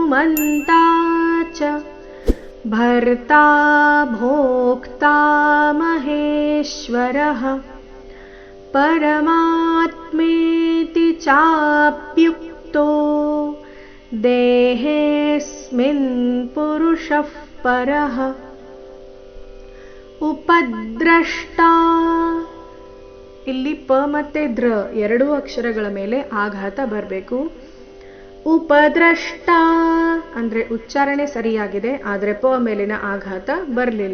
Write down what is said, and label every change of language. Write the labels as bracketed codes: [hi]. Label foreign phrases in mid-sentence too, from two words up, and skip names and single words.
[sa] च भर्ता भोक्ता महेश्वरः परमात्मेति चाप्युक्तो देहेऽस्मिन् पुरुषः परः ಉಪದ್ರಷ್ಟಾ. [kn] ಇಲ್ಲಿ ಪ ಮತ್ತೆ ದ್ರ ಎರಡೂ ಅಕ್ಷರಗಳ ಮೇಲೆ ಆಘಾತ ಬರಬೇಕು. ಉಪದ್ರಷ್ಟ ಅಂದ್ರೆ ಉಚ್ಚಾರಣೆ ಸರಿಯಾಗಿದೆ, ಆದರೆ ಪ ಮೇಲಿನ ಆಘಾತ ಬರಲಿಲ್ಲ.